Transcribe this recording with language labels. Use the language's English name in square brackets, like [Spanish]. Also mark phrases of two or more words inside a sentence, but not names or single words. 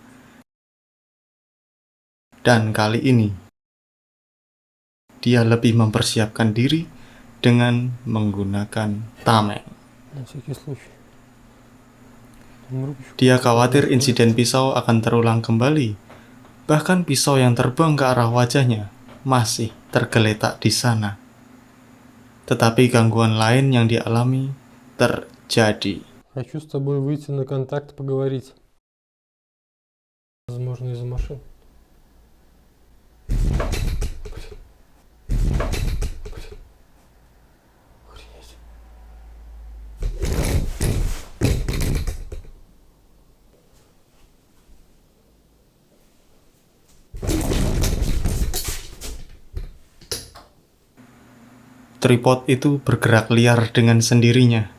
[Indonesian] Dan kali ini, dia lebih mempersiapkan diri dengan menggunakan tameng. [Russian] На всякий случай. Там рубочку. [Indonesian] Dia khawatir insiden pisau akan terulang kembali. Bahkan pisau yang terbang ke arah wajahnya masih tergeletak di sana. Tetapi gangguan lain yang dialami terjadi. [Russian] Хочу с тобой выйти на контакт, поговорить. Возможно, из-за машин. Охренеть. [Indonesian] Tripod itu bergerak liar dengan sendirinya.